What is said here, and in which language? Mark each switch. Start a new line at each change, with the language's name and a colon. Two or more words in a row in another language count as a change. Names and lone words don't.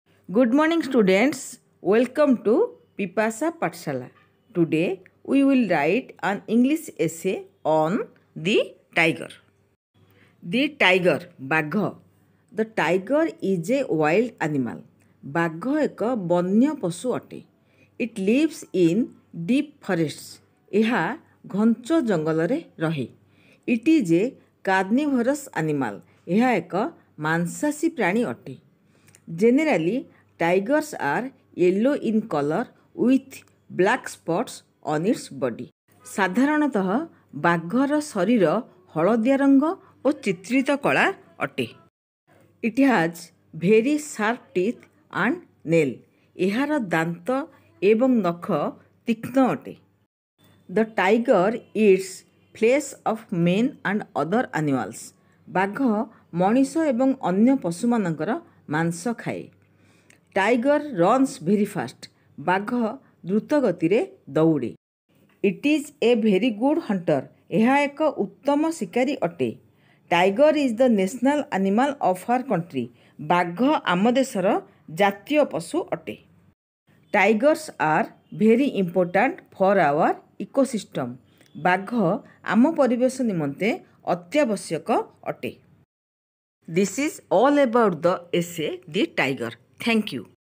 English: Good morning students. Welcome to Pipasa Pathshala. Today we will write an English essay on the tiger. The tiger,
Odia: ବାଘ.
English: The tiger is a wild animal.
Odia: ବାଘ ଏକ ବନ୍ୟ ପଶୁ ଅଟେ.
English: It lives in deep forests.
Odia: ଏହା ଘଞ୍ଚ ଜଙ୍ଗଲରେ ରହେ.
English: It is a carnivorous animal.
Odia: ଏହା ଏକ ମାଂସାଶୀ ପ୍ରାଣୀ ଅଟେ.
English: Generally, tigers are yellow in color with black spots on its body.
Odia: ସାଧାରଣତଃ ବାଘର ଶରୀର ହଳଦିଆ ରଙ୍ଗ ଓ ଚିତ୍ରିତ କଳା ଅଟେ.
English: It has very sharp teeth and nail.
Odia: ଏହାର ଦାନ୍ତ ଏବଂ ନଖ ତୀକ୍ଷ୍ଣ ଅଟେ.
English: The tiger eats flesh of men and other animals.
Odia: ବାଘ ମଣିଷ ଏବଂ ଅନ୍ୟ ପଶୁମାନଙ୍କର ମାଂସ ଖାଏ.
English: Tiger runs very fast.
Odia: ବାଘ ଦ୍ରୁତ ଗତିରେ ଦୌଡ଼େ.
English: It is a very good hunter.
Odia: ଏହା ଏକ ଉତ୍ତମ ଶିକାରୀ ଅଟେ.
English: Tiger is the national animal of our country.
Odia: ବାଘ ଆମ ଦେଶର ଜାତୀୟ ପଶୁ ଅଟେ.
English: Tigers are very important for our ecosystem.
Odia: ବାଘ ଆମ ପରିବେଶ ନିମନ୍ତେ ଅତ୍ୟାବଶ୍ୟକ ଅଟେ.
English: This is all about the essay The Tiger. Thank you.